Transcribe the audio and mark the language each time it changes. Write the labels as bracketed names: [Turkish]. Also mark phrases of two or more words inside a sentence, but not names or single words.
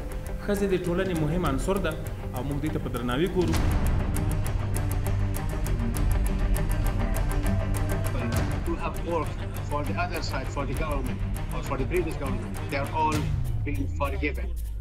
[Pashto] ښځې د ټولنې مهم عنصر ده او موږ دې ته په درناوي ګورو. [English] Who have worked for the other side, for the government or for the previous government, they are all being forgiven.